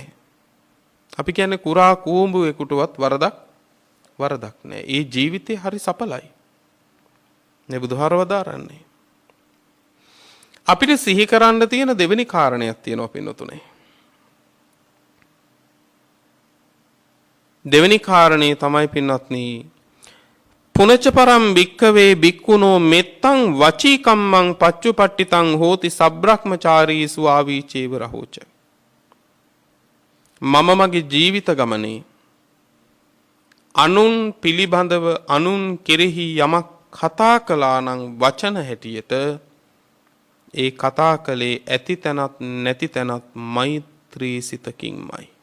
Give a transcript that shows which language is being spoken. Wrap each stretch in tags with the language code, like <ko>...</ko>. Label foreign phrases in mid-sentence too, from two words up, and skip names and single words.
<si>අපි කියන්නේ කුරා කූඹුවෙකුටවත් වරදක් නැහැ. ඒ ජීවිතේ හරි සඵලයි. නේ බුදුහාරව දාරන්නේ. අපිට සිහි කරන්න තියෙන දෙවෙනි කාරණයක් තියෙනවා පින්නතුනේ. දෙවෙනි කාරණේ තමයි පින්වත්නි</si> <pi>පුනච්ච පරම් භික්ඛවේ භික්ඛුනෝ මෙත්තං වචී කම්මං පච්චුපට්ඨිතං හෝති සබ්‍රහ්මචාරීසු ආවීචේව රහෝච.</pi> <si>මම මගේ ජීවිත ගමනේ අනුන් පිළිබඳව අනුන් කෙරෙහි යමක් කතා කළා නම් වචන හැටියට ඒ කතා කළේ ඇති තැනත් නැති තැනත් මෛත්‍රී සිතකින්මයි.</si>